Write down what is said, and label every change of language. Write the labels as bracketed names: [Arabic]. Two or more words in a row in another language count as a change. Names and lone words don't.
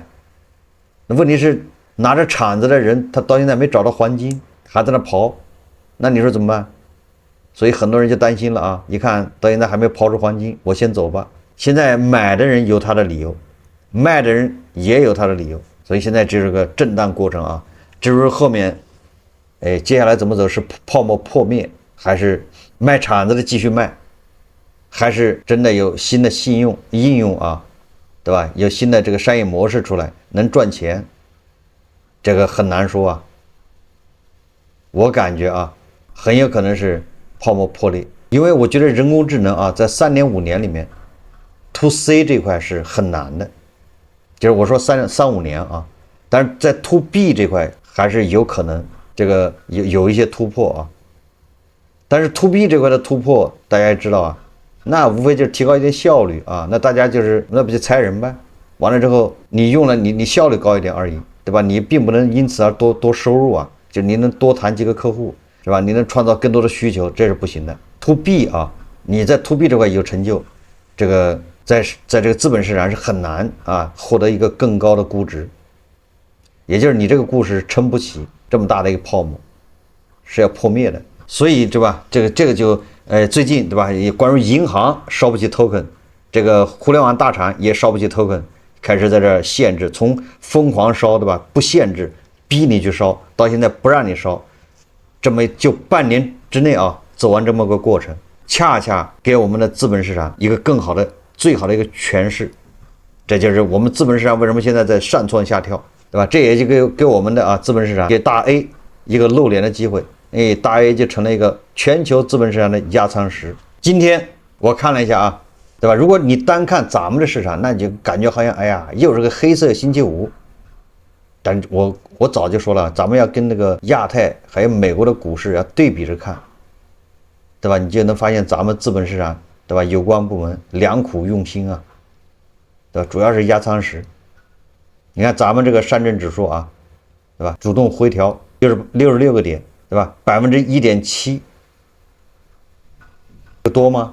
[Chinese] 那問題是拿着廠子的人，他到現在沒找到黃金，還在那刨，那你說怎麼辦？所以很多人就擔心了啊！一看到現在還沒刨出黄金，我先走吧。現在買的人有他的理由，賣的人也有他的理由，所以现在这是個震盪過程啊。至於後面接下來怎麼走，是泡沫破滅，還是賣廠子的繼續賣，還是真的有新的應用啊，對吧？有新的這個商業模式出來能賺錢，這個很難說啊。我感覺啊，很有可能是泡沫破裂，因為我覺得人工智能啊，在3年5年裡面 [English] to C [Chinese] 這塊是很難的，就是我說3-5年啊，但是在 [English] to B [Chinese] 這塊還是有可能， 這個有一些突破啊。但是 [English] to B [Chinese] 這塊的突破，大家也知道啊，那无非就是提高一点效率啊，那大家就是那不就裁人呗？完了之後你用了你效率高一點而已，对吧？你并不能因此而多收入啊，就你能多谈幾個客戶，是吧？你能創造更多的需求，這是不行的。 [English] to B [Chinese] 啊，你在 [English] to B [Chinese] 這塊有成就，這個在這個資本市場是很難啊獲得一個更高的估值，也就是你這個故事撐不起這麼大的一個泡沫，是要破滅的。所以對吧？這個就最近對吧？也關於銀行燒不起 token， 這個互聯網大廠也燒不起 token， 開始在這限制，從瘋狂燒對吧？不限制，逼你去燒，到現在不讓你燒，這麼就半年之內啊走完這麼個過程，恰恰給我們的資本市場一個更好的、最好的一個詮釋。這就是我們資本市場為什麼現在在上蹿下跳，對吧？這也就給我們的資本市场給大 A 一個露臉的機會。大 A 就成了一個全球資本市場的壓艙石。今天我看了一下啊，對吧？如果你單看咱們的市场，那你就感覺好像哎呀，又是個黑色星期五。但我早就說了，咱們要跟那个亞太還有美國的股市要對比着看，對吧？你就能發現咱們資本市場，對吧？有關部門良苦用心啊，對吧？主要是壓艙石。你看咱們這個上證指數啊，對吧？主動回調66個點。對吧？1.7%，多嗎？